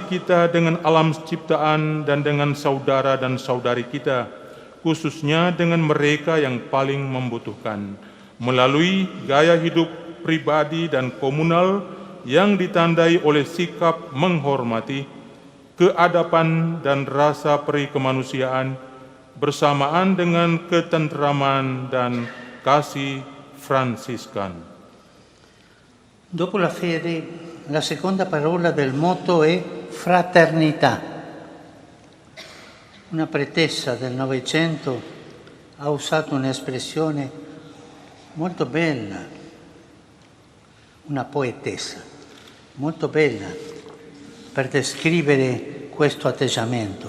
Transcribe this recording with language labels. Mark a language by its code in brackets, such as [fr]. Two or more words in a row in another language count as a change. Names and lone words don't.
[id] kita dengan alam ciptaan dan dengan saudara dan saudari kita, khususnya dengan mereka yang paling membutuhkan, melalui gaya hidup pribadi dan komunal yang ditandai oleh sikap menghormati, keadapan dan rasa peri kemanusiaan bersamaan dengan ketentraman dan kasih Fransiskan. [it] Dopo la fede, la seconda parola del motto è fraternità. Una pretesa del Novecento ha usato un'espressione molto bella, una poetessa molto bella per descrivere questo atteggiamento.